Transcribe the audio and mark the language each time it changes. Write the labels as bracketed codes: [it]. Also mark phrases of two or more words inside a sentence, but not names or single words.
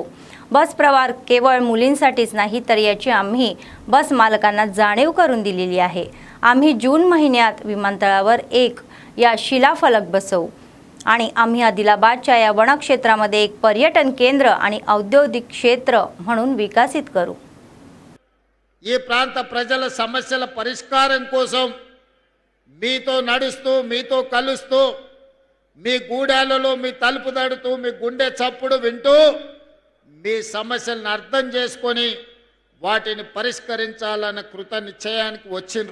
[mr] बस प्रवास केवळ मुलींसाठीच नाही, तर याची आम्ही बस मालकांना जाणीव करून दिलेली आहे। आम्ही जून महिन्यात विमानतळावर एक या शिलाफलक बसवू आणि आम्ही आदिलाबादच्या या वनक्षेत्रामध्ये एक पर्यटन केंद्र आणि औद्योगिक क्षेत्र म्हणून विकसित करू। [te] ఈ ప్రాంత ప్రజల సమస్యల పరిష్కారం కోసం మీతో నడుస్తూ మీతో కలుస్తూ మీ గూడాలలో మీ తలుపు తడుతూ మీ గుండె చప్పుడు వింటూ మీ సమస్యలను అర్థం చేసుకొని వాటిని పరిష్కరించాలన్న కృత నిశ్చయానికి వచ్చిండ్రు।